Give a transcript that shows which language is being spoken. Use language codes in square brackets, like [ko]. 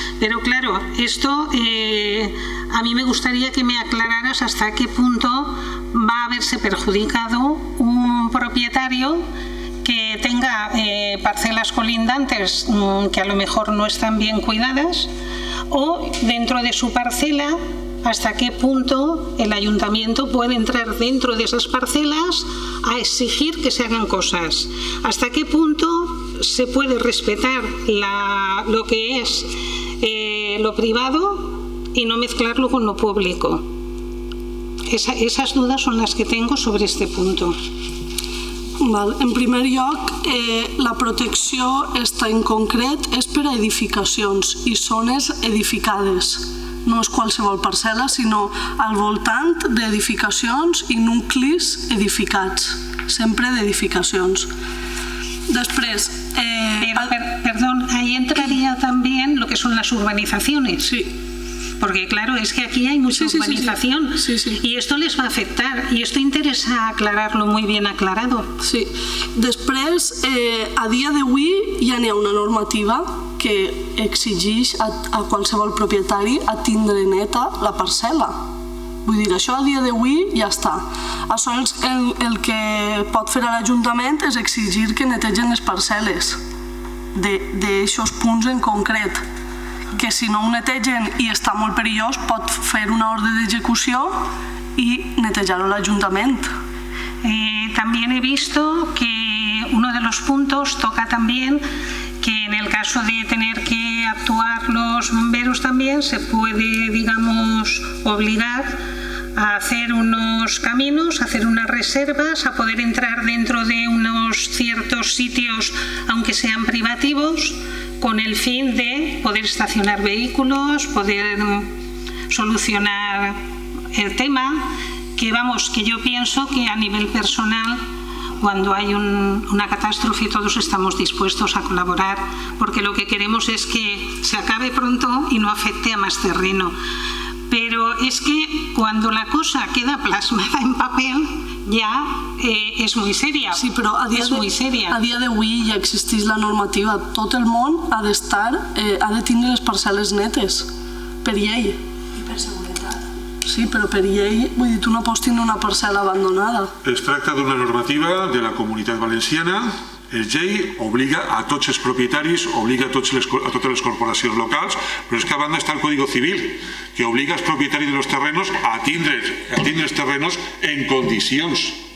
[es] Pero claro, esto a mí me gustaría que me aclararas hasta qué punto va a verse perjudicado un propietario que tenga parcelas colindantes que a lo mejor no están bien cuidadas, o dentro de su parcela, hasta qué punto el ayuntamiento puede entrar dentro de esas parcelas a exigir que se hagan cosas. Hasta qué punto se puede respetar lo que es lo privado y no mezclarlo con lo público. Esas dudas son las que tengo sobre este punto. [ca] En primer lloc, la protecció esta en concret és per a edificacions i zones edificades. No és qualsevol parcel·la, sinó al voltant d'edificacions i nuclis edificats, sempre d'edificacions. Després... [es] Perdón, ahí entraría también lo que son las urbanizaciones. Sí. Porque claro, es que aquí hay mucha urbanización y esto les va a afectar, y esto interesa aclararlo muy bien aclarado. Sí. [ca] Després, a dia d'avui ja n'hi ha una normativa que exigeix a qualsevol propietari a tindre neta la parcel·la. Vull dir, això a dia d'avui ja està. Això el que pot fer l'Ajuntament és exigir que netegen les parcel·les d'aixòs punts en concret, que si no ho netegen i està molt perillós pot fer una ordre d'execució i netejar-ho l'Ajuntament. [es] También he visto que uno de los puntos toca también que en el caso de tener que actuar los bomberos también se puede, digamos, obligar a hacer unos caminos, a hacer unas reservas, a poder entrar dentro de unos ciertos sitios, aunque sean privativos, con el fin de poder estacionar vehículos, poder solucionar el tema, que vamos, que yo pienso que a nivel personal, cuando hay una catástrofe, todos estamos dispuestos a colaborar, porque lo que queremos es que se acabe pronto y no afecte a más terreno. Pero es que cuando la cosa queda plasmada en papel ya és muy seria. [ca] Sí, però a dia d'avui ja existeix la normativa. Tot el món ha de tindre les parcel·les netes, per llei. I per seguretat. Sí, però per llei, vull dir, tu no pots tindre una parcel·la abandonada. Es tracta d'una normativa de la Comunitat Valenciana. El llei obliga a tots els propietaris, obliga a totes les corporacions locals, però és que a banda està el Código Civil, que obliga als propietaris [es] de los terrenos [ca] a tindre els terrenos en condicions.